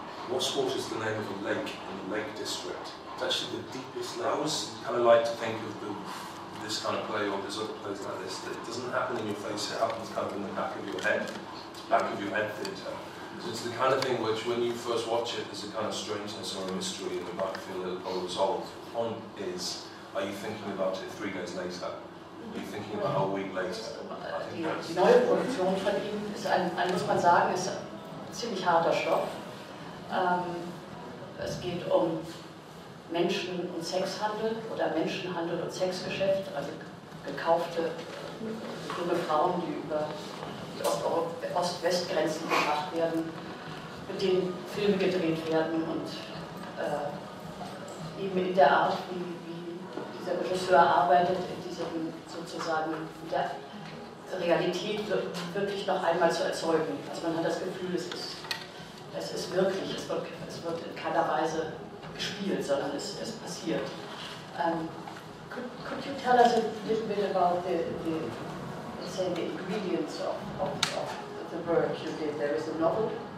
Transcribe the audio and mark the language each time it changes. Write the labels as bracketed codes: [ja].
[en] Wastwater is the name of a lake in the Lake District. It's actually the deepest lake. I always kind of like to think of this kind of play, or there's other plays like this, that it doesn't happen in your face, it happens kind of in the back of your head. It's back of your head theatre. So it's the kind of thing which, when you first watch it, there's a kind of strangeness or a mystery, and you might feel a little unresolved. The point is, are you thinking about it 3 days later? Are you thinking about a week later? [de] Die neue Produktion von ihm ist muss man sagen, ist ein ziemlich harter Stoff. Es geht um Menschen- und Sexhandel oder Menschenhandel und Sexgeschäft, also gekaufte junge Frauen, die über die Ost-West-Grenzen gebracht werden, mit denen Filme gedreht werden und eben in der Art, wie dieser Regisseur arbeitet, in diesem sozusagen der Realität wirklich noch einmal zu erzeugen. Also man hat das Gefühl, es ist wirklich, es wird in keiner Weise gespielt, sondern es passiert. [en] Could you tell us a little bit about the ingredients of the work you did? There is a novel.